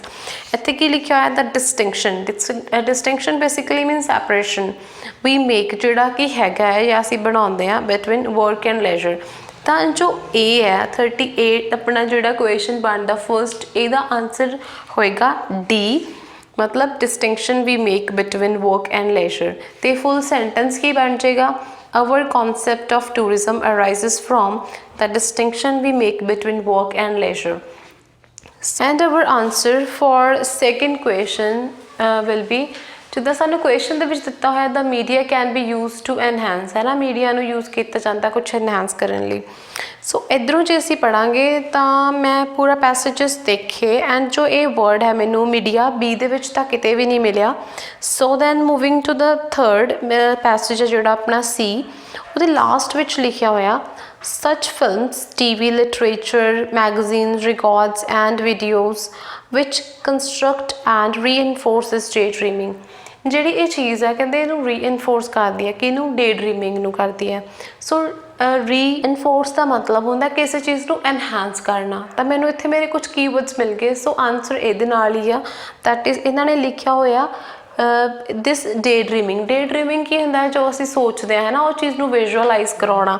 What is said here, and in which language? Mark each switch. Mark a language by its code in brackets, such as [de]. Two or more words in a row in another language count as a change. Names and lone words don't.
[pa] ਇੱਥੇ ਕੀ ਲਿਖਿਆ ਹੋਇਆ [en] the distinction basically means separation we make [pa] ਜਿਹੜਾ ਕਿ ਹੈਗਾ ਹੈ ਜਾਂ ਅਸੀਂ ਬਣਾਉਂਦੇ ਹਾਂ [en] between work and leisure. [pa] ਤਾਂ ਜੋ A ਹੈ 38 ਆਪਣਾ ਜਿਹੜਾ ਕੁਐਸਚਨ ਬਣਦਾ ਫਸਟ ਇਹਦਾ ਆਨਸਰ ਹੋਏਗਾ D मतलब [en] distinction we make between work and leisure. ਤੇ full sentence [pa] ਕੀ ਬਣ ਜਾਏਗਾ [en] our concept of tourism arises from the distinction we make between work and leisure. And our answer for second question will be [pa] ਜਿੱਦਾਂ ਸਾਨੂੰ ਕੁਐਸਚਨ ਦੇ ਵਿੱਚ ਦਿੱਤਾ ਹੋਇਆ ਦਾ [en] media can be use to enhance [pa] ਹੈ ਨਾ ਮੀਡੀਆ ਨੂੰ ਯੂਜ਼ ਕੀਤਾ ਜਾਂਦਾ ਕੁਛ ਐਨਹਾਂਸ ਕਰਨ ਲਈ. ਸੋ ਇੱਧਰੋਂ ਜੇ ਅਸੀਂ ਪੜ੍ਹਾਂਗੇ ਤਾਂ ਮੈਂ ਪੂਰਾ ਪੈਸੇਜਸ ਦੇਖੇ ਐਂਡ ਜੋ ਇਹ ਵਰਡ ਹੈ ਮੈਨੂੰ ਮੀਡੀਆ ਬੀ ਦੇ ਵਿੱਚ ਤਾਂ ਕਿਤੇ ਵੀ ਨਹੀਂ ਮਿਲਿਆ. [en] So then moving to the third passage [pa] ਹੈ ਜਿਹੜਾ ਆਪਣਾ ਸੀ ਉਹਦੇ ਲਾਸਟ ਵਿੱਚ ਲਿਖਿਆ ਹੋਇਆ [en] such films, TV, literature, magazines, records and videos which construct and reinforces daydreaming. [pa] ਜਿਹੜੀ ਇਹ ਚੀਜ਼ ਹੈ ਕਹਿੰਦੇ ਇਹਨੂੰ ਰੀਇਨਫੋਰਸ ਕਰਦੀ ਹੈ ਕਿ ਇਹਨੂੰ ਡੇ ਡਰੀਮਿੰਗ ਨੂੰ ਕਰਦੀ ਹੈ. ਸੋ ਰੀਇਨਫੋਰਸ ਦਾ ਮਤਲਬ ਹੁੰਦਾ ਕਿਸੇ ਚੀਜ਼ ਨੂੰ ਐਨਹਾਂਸ ਕਰਨਾ. ਤਾਂ ਮੈਨੂੰ ਇੱਥੇ ਮੇਰੇ ਕੁਝ ਕੀਵਰਡਸ ਮਿਲ ਗਏ. ਸੋ ਆਨਸਰ ਇਹਦੇ ਨਾਲ ਹੀ ਆ [en] that is [pa] ਇਹਨਾਂ ਨੇ ਲਿਖਿਆ ਹੋਇਆ [en] this day dreaming [pa] ਕੀ ਹੁੰਦਾ ਹੈ ਜੋ ਅਸੀਂ ਸੋਚਦੇ ਹਾਂ ਹੈ ਨਾ ਉਹ ਚੀਜ਼ ਨੂੰ ਵਿਜ਼ੂਅਲਾਈਜ਼ ਕਰਾਉਣਾ.